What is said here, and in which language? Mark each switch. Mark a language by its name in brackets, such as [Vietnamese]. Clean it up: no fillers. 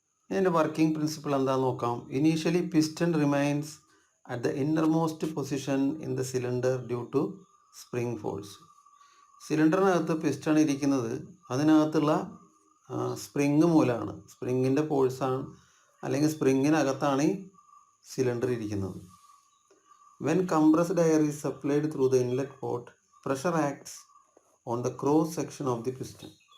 [Malayalam] ഇതിൻ്റെ working principle എന്താണെന്ന് നോക്കാം. [English] Initially piston remains at the innermost position in the cylinder due to spring force. [Malayalam] സിലിണ്ടറിനകത്ത് piston ഇരിക്കുന്നത് അതിനകത്തുള്ള spring മൂലമാണ്. സ്പ്രിങ്ങിൻ്റെ ഫോഴ്സാണ്, അല്ലെങ്കിൽ സ്പ്രിങ്ങിനകത്താണ് ഈ സിലിണ്ടർ ഇരിക്കുന്നത്. [English] When compressed air is supplied through the inlet port, pressure acts on the cross section of the piston.